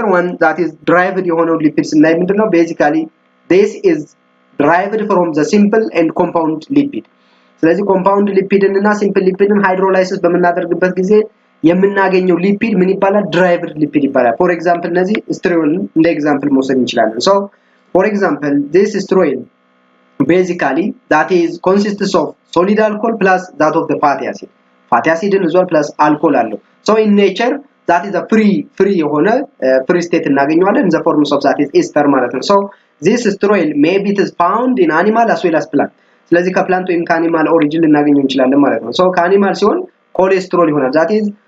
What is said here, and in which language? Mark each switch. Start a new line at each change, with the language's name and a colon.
Amharic: other one that is derived የሆነው lipids እና ምንድነው
English: basically this is derived from the simple and compound lipid
Amharic: ስለዚህ compound lipid እና simple lipid hydrolysis በመናደርግበት ጊዜ የምናገኘው ሊፒድ ምን ይባላል derived lipid ይባላል. for example እነዚህ ስትሮል እንደ ኤግዛምፕል መውሰድ እንችላለን.
English: so for example this ስትሮል basically that is consists of solid alcohol plus that of the fatty acid as well plus alcohol አለው. so in nature that is a free የሆነ free state
Amharic: እናገኘዋለን
English: in the forms of that is ester ማለት ነው. so this ስትሮል maybe it is found in animal as well as plant
Amharic: ስለዚህ ከፕላንት ወይም ከአኒማል ኦሪጂን ልናገኘው እንችላለን ማለት ነው.
English: so
Amharic: ከአኒማል ሲሆን ኮሌስትሮል ይሆናል
English: that is